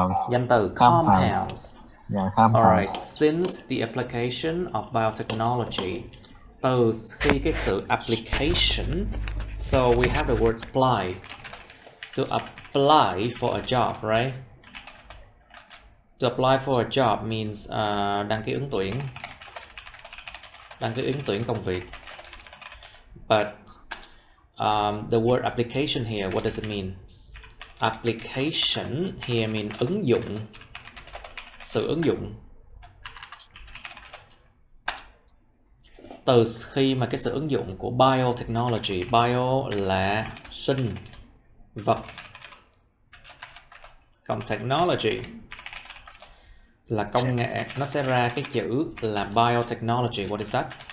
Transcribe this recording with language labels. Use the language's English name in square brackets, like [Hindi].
[Vietnamese] Danh từ [English] compounds. Alright, since the application of biotechnology, [Vietnamese] từ khi cái sự [English] application, so we have the word apply. To apply for a job, right? To apply for a job means [Vietnamese] đăng ký ứng tuyển công việc. [English] But the word application here, what does it mean? Application here means [Vietnamese] ứng dụng, sự ứng dụng. Từ khi mà cái sự ứng dụng của biotechnology, bio là sinh vật, còn technology là công nghệ, nó sẽ ra cái chữ là biotechnology. [English] What is that?